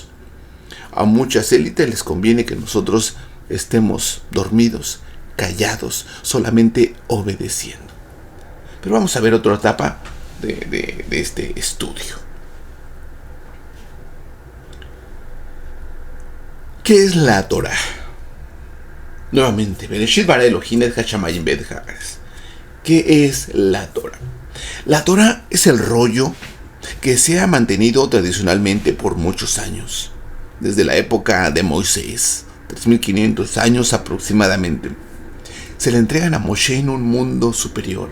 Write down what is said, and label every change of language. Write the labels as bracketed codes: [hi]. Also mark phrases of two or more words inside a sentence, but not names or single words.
[es] A muchas élites les conviene que nosotros estemos dormidos, callados, solamente obedeciendo. Pero vamos a ver otra etapa de este estudio. ¿Qué es la Torah? Nuevamente, [he] בראשית ברא אלהים את השמים ואת הארץ. [es] ¿Qué es la Torah? La Torah es el rollo que se ha mantenido tradicionalmente por muchos años, desde la época de Moisés, 3500 años aproximadamente. Se le entregan a Moshe en un mundo superior.